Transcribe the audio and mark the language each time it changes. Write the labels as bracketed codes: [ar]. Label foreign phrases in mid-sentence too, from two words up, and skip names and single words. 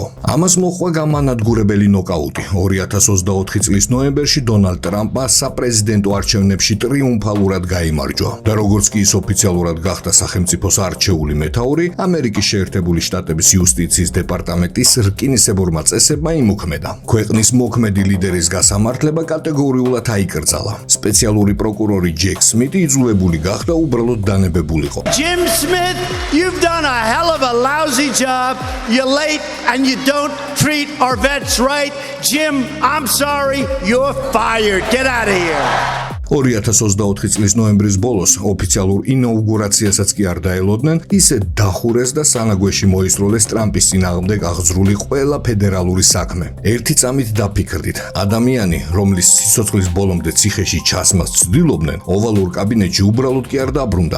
[ka] ამას მოჰყვა გამანადგურებელი ნოკაუტი. 2024 წლის ნოემბერში დონალდ ტრამპმა საპრეზიდენტო არჩევნებში ტრიუმფალურად გაიმარჯვა და როგორც კი ის ოფიციალურად გახდა სახელმწიფოს არჩეული მეთაური, ამერიკის შეერთებული შტატების იუსტიციის დეპარტამენტის რკინისებურმა წესებმა იმოქმედა. ქვეყნის მოქმედი ლიდერის გასამართლება კატეგორიულად აიკრძალა. სპეციალური პროკურორი ჯეკ სმითი იძულებული გახდა უბრალოდ დანებებულიყო. [en] Jim Smith, you've done a hell of a lousy job. You're late and you don't treat our vets right. Jim, I'm sorry, you're fired. Get out of here. [ka] 2024 წლის ნოემბრის ბოლოს ოფიციალურ ინაუგურაციასაც კი არ დაელოდნენ, ისე დახურეს და სანაგვეში მოისროლეს ტრამპის წინააღმდეგ აღძრული ყველა ფედერალური საქმე. ერთი წამით დაფიქრდით, ადამიანი, რომლის სიცოცხლის ბოლომდე ციხეში ჩასმას ცდილობდნენ, ოვალურ კაბინეტში უბრალოდ კი არ დაბრუნდა.